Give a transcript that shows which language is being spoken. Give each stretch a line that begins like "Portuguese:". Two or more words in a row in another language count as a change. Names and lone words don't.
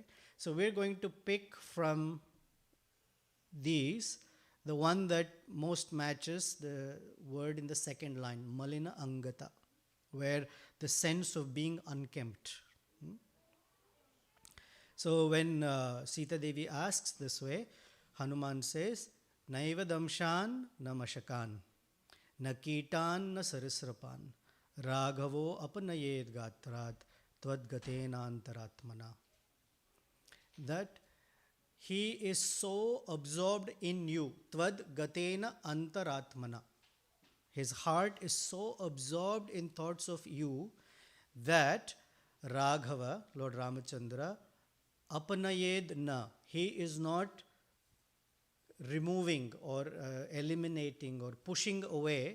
English: So we're going to pick from these the one that most matches the word in the second line,
Sanskrit: मलिना अङ्गता,
English: where the sense of being unkempt. So when Sita Devi asks this way, Hanuman says,
Sanskrit: नैव दंशान् न मशकान्, न कीटान् न सरीसृपान्, राघवो अपनयेद् गात्रात्, त्वद् गतेन अन्तरात्मना.
English: That he is so absorbed in you,
Sanskrit: त्वद् गतेन अन्तरात्मना.
English: His heart is so absorbed in thoughts of you that Raghava, Lord Ramachandra,
Sanskrit: अपनयेद् न.
English: He is not removing or eliminating or pushing away.